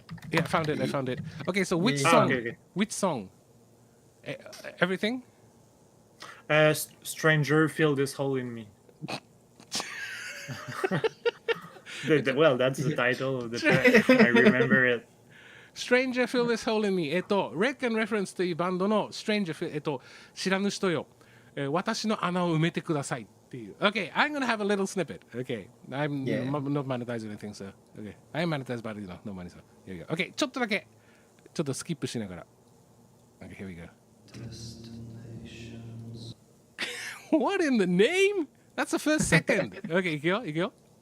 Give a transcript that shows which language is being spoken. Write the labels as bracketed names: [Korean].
[English] Yeah, I found it. Okay, so which song? Which song Everything? Stranger filled this hole in me. Well, that's the title of the track. I remember it. Stranger Fill This Hole in Me. [Japanese] Rec and Reference というバンドの Stranger Fill、知らぬ人よ、私の穴を埋めてくださいっていう。 [English] Okay, I'm gonna have a little snippet. Okay, I'm not monetizing anything, sir. Okay, I am monetized, but no money, sir. Here we go. [Japanese] Okay, ちょっとだけ、ちょっとスキップしながら。 [English] Okay, here we go. What in the name? That's the first second. [Japanese] Okay, いくよ、いくよ。